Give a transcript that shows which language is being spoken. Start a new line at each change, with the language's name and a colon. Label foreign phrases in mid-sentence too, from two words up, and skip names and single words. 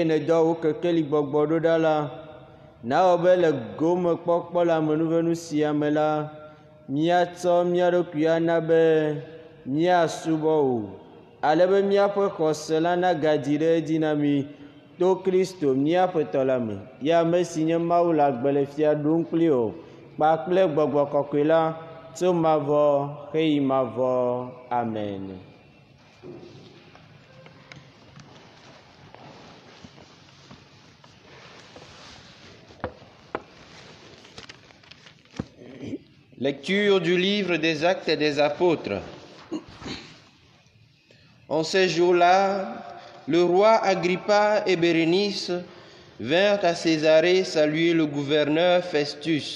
Ewe: nedɔ wò kekeli gbɔgbɔ ɖo ɖa la, nawɔ be le gomekpɔkpɔ le amenuvenu sia me la, míatsɔ mía ɖokui ana be míasubɔ wò, ale be míaƒe xɔse la nagadi ɖe edzi na mí to Kristo míaƒe tɔ la me, ya ame si nye Mawu le agbe le fia ɖum kpli o kpakple Gbɔgbɔ Kɔkɔe la tso mavɔ heyi mavɔ. Amen.
French: Lecture du livre des Actes des Apôtres. En ces jours-là, le roi Agrippa et Bérénice vinrent à Césarée saluer le gouverneur Festus.